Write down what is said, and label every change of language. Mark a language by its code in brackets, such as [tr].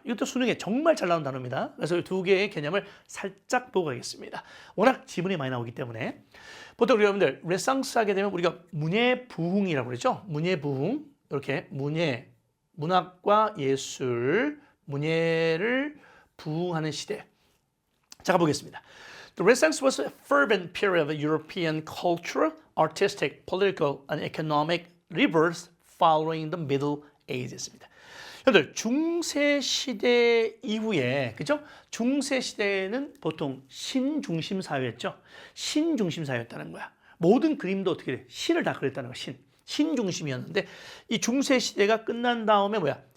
[ko] 이것도 수능에 정말 잘 나오는 단어입니다. 그래서 이 두 개의 개념을 살짝 보고 가겠습니다. 워낙 지문이 많이 나오기 때문에 보통 우리 여러분들 르네상스 하게 되면 우리가 문예부흥이라고 그랬죠. 문예부흥 이렇게 문학과 예술, 문예를 부흥하는 시대. 자, 가보겠습니다. [en] The Renaissance was a fervent period of European cultural, artistic, political, and economic rebirth following the Middle Ages입니다. [ko] 여러분들 중세 시대 이후에, 그죠? 중세 시대는 보통 신중심 사회였죠. 신중심 사회였다는 거야. 모든 그림도 어떻게 돼? 신을 다 그렸다는 거야. 신중심이었는데 이 중세 시대가 끝난 다음에 뭐야?